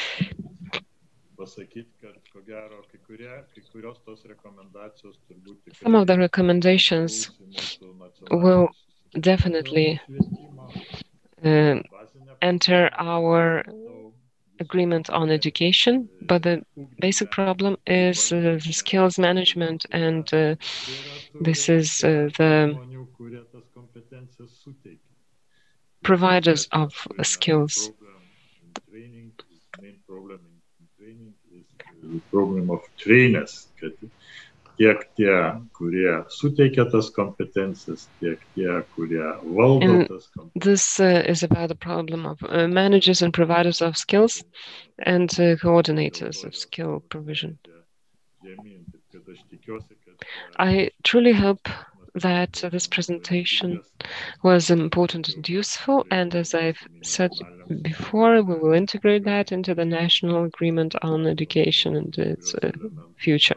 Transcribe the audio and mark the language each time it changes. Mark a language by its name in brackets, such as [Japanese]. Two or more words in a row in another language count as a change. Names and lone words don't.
[English] Some of the recommendations will definitely enter our agreement on education, but the basic problem is the skills management, and this is the providers of skills. The problem of trainers, [Lithuanian] kad tiek tie, kurie suteikia tas kompetencijas, tiek tie, kurie valdo tas kompetencijas. [English] This is about the problem of managers and providers of skills and coordinators of skill provision. I truly hope that this presentation was important and useful, and as I've said before, we will integrate that into the National Agreement on Education and its future.